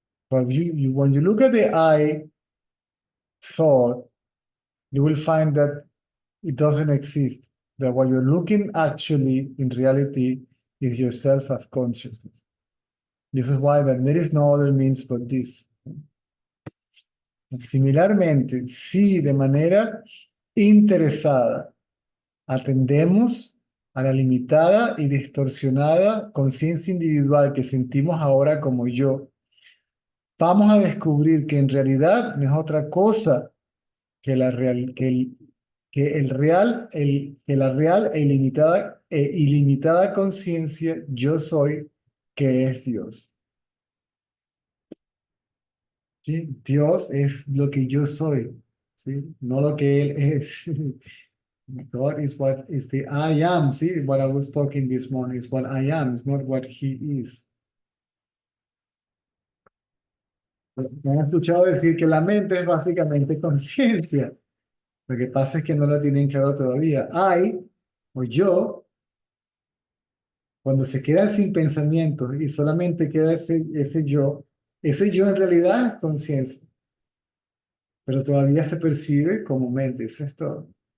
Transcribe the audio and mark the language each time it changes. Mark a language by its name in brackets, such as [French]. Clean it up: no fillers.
[English] But when you look at the I thought, you will find that it doesn't exist. That what you're looking actually in reality is yourself as consciousness. This is why that there is no other means but this. [Spanish] Similarmente, si de manera interesada atendemos a la limitada y distorsionada conciencia individual que sentimos ahora como yo, vamos a descubrir que en realidad no es otra cosa que la real, que la real e ilimitada conciencia yo soy, que es Dios. ¿Sí? Dios es lo que yo soy, ¿sí? No lo que Él es. [English] God is what is the I am. See, what I was talking this morning is what I am, it's not what He is. [Spanish] Me han escuchado decir que la mente es básicamente conciencia. Lo que pasa es que no lo tienen claro todavía. I, o yo, cuando se quedan sin pensamientos y solamente queda ese yo en realidad es conciencia, pero todavía se percibe como mente, eso es todo.